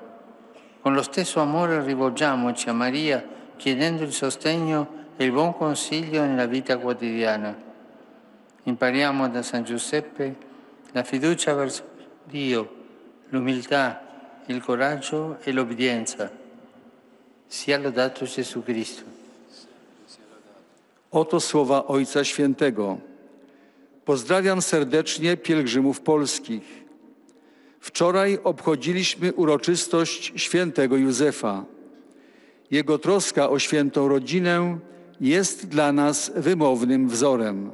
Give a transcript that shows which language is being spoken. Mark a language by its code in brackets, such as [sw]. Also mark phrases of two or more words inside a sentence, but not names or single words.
[it] Con lo stesso amore rivolgiamoci a Maria chiedendo il sostegno e il buon consiglio nella vita quotidiana. Impariamo da San Giuseppe la fiducia verso Dio, l'umiltà, il coraggio e l'obbedienza. Sia lodato Gesù Cristo. [pl] Oto słowa Ojca Świętego. Pozdrawiam serdecznie pielgrzymów polskich. Wczoraj obchodziliśmy uroczystość świętego Józefa. Jego troska o świętą rodzinę jest dla nas wymownym wzorem.